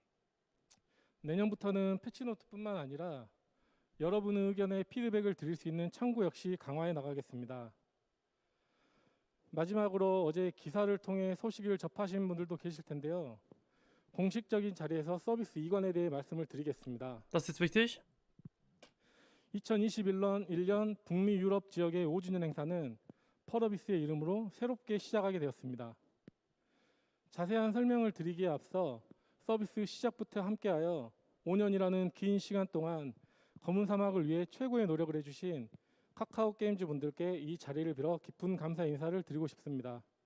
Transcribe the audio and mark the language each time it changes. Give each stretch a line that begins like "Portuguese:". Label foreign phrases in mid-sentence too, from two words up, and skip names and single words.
Korean: 내년부터는 패치노트뿐만 아니라 여러분의 의견에 피드백을 드릴 수 있는 창구 역시 강화해 나가겠습니다. 마지막으로 어제 기사를 통해 소식을 접하신 분들도 계실 텐데요. 공식적인 자리에서 서비스 이관에 대해 말씀을 드리겠습니다.
German: Das ist wichtig.
Korean: 2021년 북미 유럽 지역의 5주년 행사는 펄어비스의 이름으로 새롭게 시작하게 되었습니다. 자세한 설명을 드리기에 앞서 서비스 시작부터 함께하여 5년이라는 긴 시간 동안 검은 사막을 위해 최고의 노력을 해주신 카카오 게임즈 분들께 이 자리를 빌어 깊은 감사 인사를 드리고 싶습니다.